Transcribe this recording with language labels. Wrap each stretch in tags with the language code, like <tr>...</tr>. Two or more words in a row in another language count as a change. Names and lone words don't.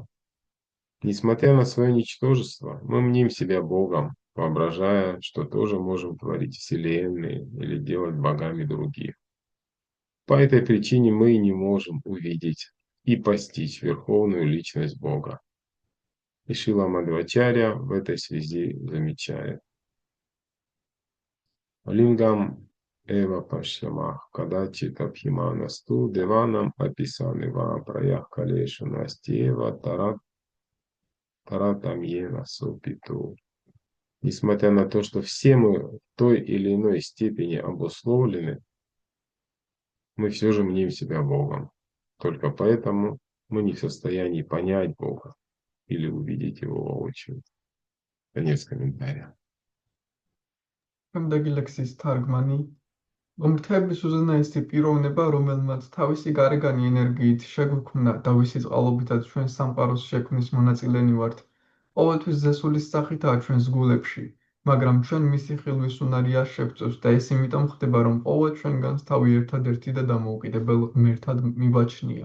<ru>Несмотря на свое ничтожество, мы мним себя Богом, воображая, что тоже можем творить вселенные или делать богами других. По этой причине мы и не можем увидеть и постичь верховную личность Бога. И Шрила Мадхвачарья в этой связи замечает.</ru> <sa>लिङ्गम् एव पश्यामः कदाचित् अभिमानस्तु देवानाम् अपि सन्निव प्रायः कालेषु नास्त्येव तारतम्येन सुप्तु.</sa> <ru>Несмотря на то, что все мы в той или иной степени обусловлены, мы все же мним себя Богом. Только поэтому мы не в состоянии понять Бога или увидеть Его воочию. Конец комментария.</ru> <ka>შემდეგი ლექსის თარგმანი. ღმრთების უზენაესი პიროვნება, რომელმაც თავისი გარეგანი ენერგიით შეგვიქმნა და ვისი წყალობითაც ჩვენ სამყაროს შექმნის მონაწილენი ვართ, ყოველთვის ზესულის სახითაა ჩვენს გულებში, მაგრამ ჩვენ მისი ხილვის უნარი არ შევწევს და ეს იმიტომ ხდება, რომ ყოველ ჩვენგანს თავი ერთადერთი და დამოუკიდებელ ღმერთად მიგვაჩნია.</ka>